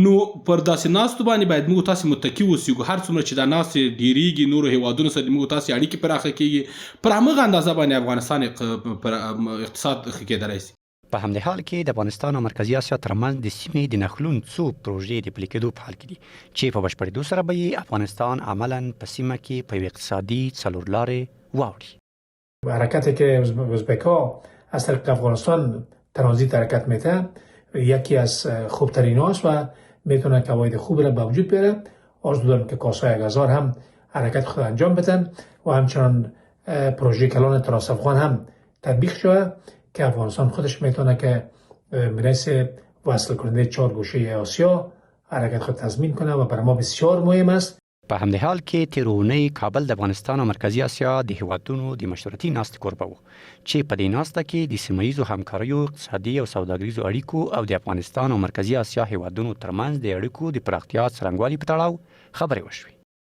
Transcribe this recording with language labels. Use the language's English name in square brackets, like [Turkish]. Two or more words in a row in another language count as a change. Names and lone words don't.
[Pashto] نو پر داسې ناستو باندې باید موږ تاسې متکي اوسو. هر څومره چې دا ناستې ډیریږي نورو هیوادونو سره موږ تاسې اړیکې پراخه کیږي، پر همغه اندازه باندې افغانستان پر اقتصاد ښه کېدلی شي. په همدې حال کې د افغانستان او مرکزي اسیا ترمنځ د سیمې د نښلون څو پروژې د پلي کېدو په حال کې دي چې په بشپړېدو سره به یې افغانستان عملاً په سیمه کې په یو اقتصادي څلورلارې واوړي. [Persian] حرکتی که ازبک‌ها از طریق افغانستان ترانزیت حرکت میده یکی از خوبترین هاست و میتونه که عواید خوب را به وجود بیاره. آرزو دارم که کاسای اگزار هم حرکت خود انجام بدن و همچنان پروژه کلان تراس افغان هم تطبیق شده که افغانستان خودش میتونه که میرسه وصل کننده 4 گوشه آسیا حرکت خود تضمین کنه و برای ما بسیار مهم است. [Pashto] په همدې حال کې تیر اونۍ کابل د افغانستان او مرکزي اسیا د هیوادونو د مشورتي ناستې کوربه و چې په دې ناسته کې د سیمه ییزو همکاریو، اقتصادي او سوداګریزو اړیکو او د افغانستان او مرکزي اسیا هیوادونو ترمنځ د اړیکو د پراختیا څرنګوالي په تړاو خبرې وشوې.